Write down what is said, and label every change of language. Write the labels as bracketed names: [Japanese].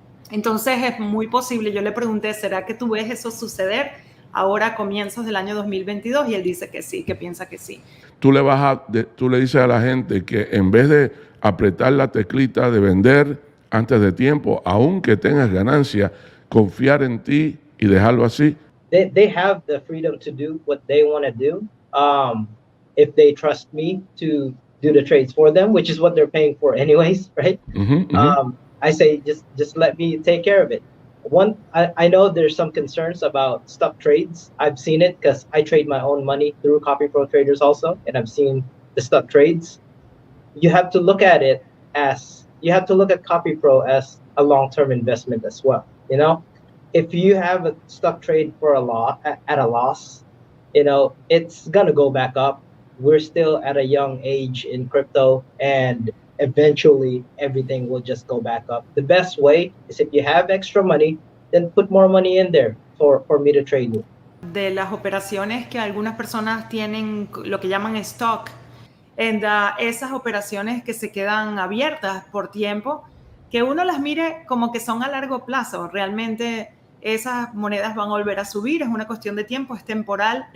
[Spanish] Entonces es muy posible, yo le pregunté, ¿será que tú ves eso suceder ahora a comienzos del año 2022? Y él dice que sí, que piensa que sí. Tú le dices a la gente que en vez de apretar la teclita de vender antes de tiempo, aunque tengas ganancia, confiar en ti y dejarlo así? [English] They have the freedom to do what they want to do. If they trust me to do the trades for them, which is what they're paying for anyways, right? I say, just let me take care of it. I know there's some concerns about stuck trades. I've seen it because I trade my own money through Copy Pro Traders also, and I've seen the stuck trades. You have to look at it as, you have to look at Copy Pro as a long-term investment as well. You know, if you have a stuck trade for at a loss, you know, it's gonna go back up. We're still at a young age in crypto, and eventually everything will just go back up. The best way is, if you have extra money, then put more money in there for me to trade with. [Spanish] De las operaciones que algunas personas tienen, lo que llaman stock, esas operaciones que se quedan abiertas por tiempo, que uno las mire como que son a largo plazo. Realmente esas monedas van a volver a subir, es una cuestión de tiempo, es temporal.